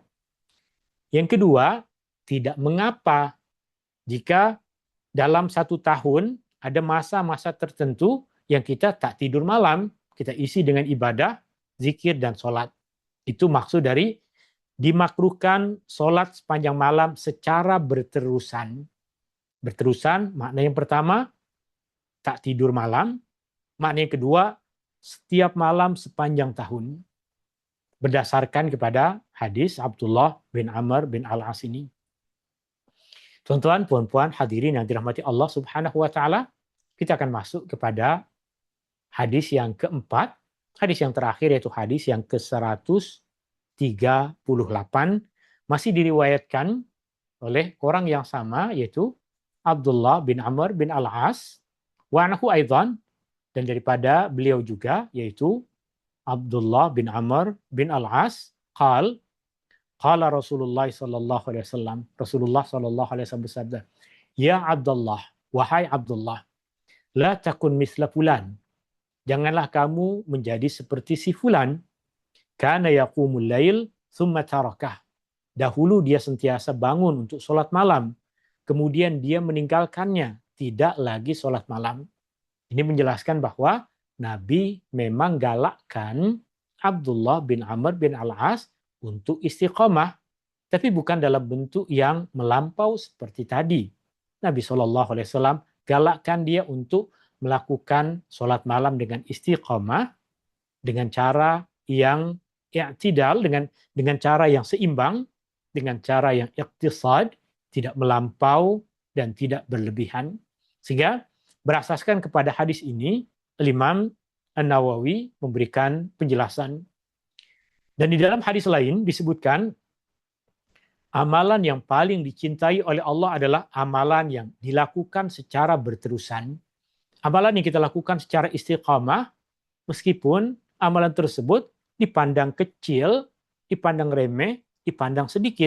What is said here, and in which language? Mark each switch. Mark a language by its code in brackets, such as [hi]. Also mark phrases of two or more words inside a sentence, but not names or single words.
[ms] Yang kedua, tidak mengapa jika dalam satu tahun ada masa-masa tertentu yang kita tak tidur malam, kita isi dengan ibadah, zikir, dan sholat. Itu maksud dari dimakruhkan sholat sepanjang malam secara berterusan. Berterusan, makna yang pertama, tak tidur malam. Makna yang kedua, setiap malam sepanjang tahun. Berdasarkan kepada hadis Abdullah bin Amr bin Al-As ini. Tuan-tuan, puan-puan, hadirin yang dirahmati Allah [ar] سبحانه وتعالى, [ms] kita akan masuk kepada hadis yang keempat, hadis yang terakhir yaitu hadis yang ke-138, masih diriwayatkan oleh orang yang sama yaitu Abdullah bin Amr bin Al-As, [ar] وعنه أيضا, [ms] dan daripada beliau juga yaitu Abdullah bin Amr bin Al-As, [ar] قال رسول الله صلى الله عليه وسلم. رسول الله صلى الله عليه وسلم bersabda, "يا عبد الله, [ms] wahai Abdullah, [ar] لا تكن مثل فلان. [ms] Janganlah kamu menjadi seperti si fulan. [ar] كان يقوم الليل ثم تركه. [ms] Dahulu dia sentiasa bangun untuk sholat malam, kemudian dia meninggalkannya, tidak lagi sholat malam." Ini menjelaskan bahwa Nabi memang galakkan Abdullah bin Amr bin Al-As untuk istiqamah, tapi bukan dalam bentuk yang melampau seperti tadi. Nabi SAW galakkan dia untuk melakukan sholat malam dengan istiqamah, dengan cara yang i'tidal, dengan cara yang seimbang, dengan cara yang iqtisad, tidak melampau dan tidak berlebihan. Sehingga berasaskan kepada hadis ini, Imam An-Nawawi memberikan penjelasan. Dan di dalam hadis lain disebutkan, amalan yang paling dicintai oleh Allah adalah amalan yang dilakukan secara berterusan. Amalan yang kita lakukan secara istiqamah, meskipun amalan tersebut dipandang kecil, dipandang remeh, dipandang sedikit.